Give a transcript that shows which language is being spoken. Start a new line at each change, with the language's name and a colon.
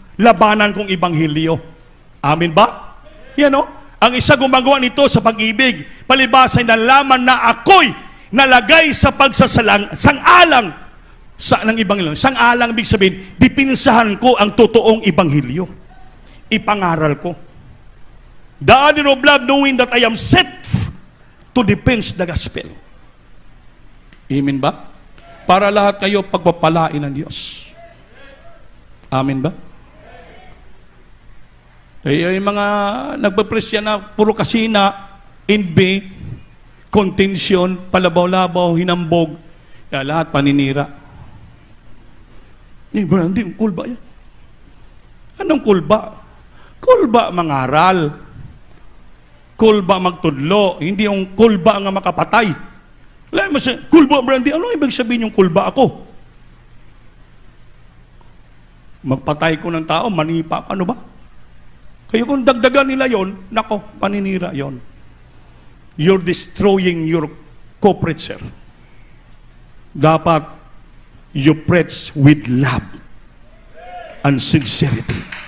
Filipino: Labanan kong ibanghilyo. Amin ba? Yan, no? Ang isa gumagawa nito sa pag-ibig. Palibas ay nalaman na ako'y nalagay sa sang-alang ng ibanghilyo. Sang-alang, ibig sabihin, dipinsahan ko ang totoong ibanghilyo. Ipangaral ko.
English: The honor of love, knowing that I am set to defend the gospel.
Filipino: Amen ba? Para lahat kayo pagpapalain ng Diyos. Amen ba? Kaya yung mga nagpapresya na puro kasina, envy, contention, palabaw-labaw, hinambog, kaya lahat paninira. Hindi, kulba yan. Anong kulba? Kulba mangaral. Kulba magtudlo. Hindi yung kulba nga makapatay. Alam mo siya, kulba brandy, ano ibig sabihin yung kulba ako? Magpatay ko ng tao, manipa, ano ba? Kaya kung dagdagan nila yon, nako, paninira yon.
English: You're destroying your co-preacher. Dapat you preach with love and sincerity.